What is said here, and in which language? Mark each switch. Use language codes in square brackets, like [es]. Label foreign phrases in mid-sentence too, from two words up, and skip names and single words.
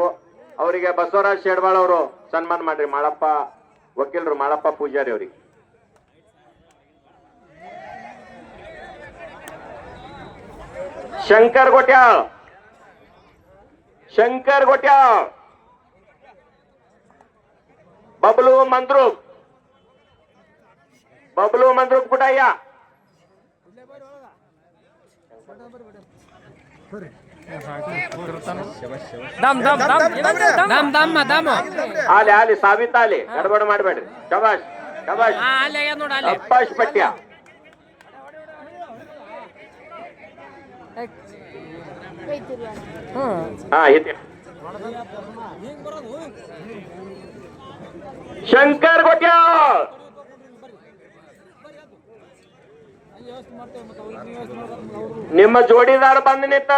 [kn] ಅವರಿಗೆ ಬಸವರಾಜ್ ಶೇಡ್ವಾಳ್ ಅವರು ಸನ್ಮಾನ ಮಾಡ್ರಿ. ಮಾಳಪ್ಪ ವಕೀಲರು ಮಾಳಪ್ಪ ಪೂಜಾರಿ ಅವರಿಗೆ. ಶಂಕರ್ ಗೊಟ್ಯಾಳ್, ಶಂಕರ್ ಗೊಟ್ಯಾಳ್, [mr] बबलू मंद्रुप, बबलू मंद्रुप कुठं या आले आले साबित आले गडबड [kn] ಮಾಡಬೇಡ್ರಿ. ಶಬಾಷ್ ಶಬಾಷ್ ಅಬ್ಬಾಷ್ ಪಟ್ಯ. ಹಾ ಇದೆ ಶಂಕರ್ ಗೊಟ್ಯಾಳ್, ನಿಮ್ಮ ಜೋಡಿದಾರ ಬಂದು ನಿಂತಾರ.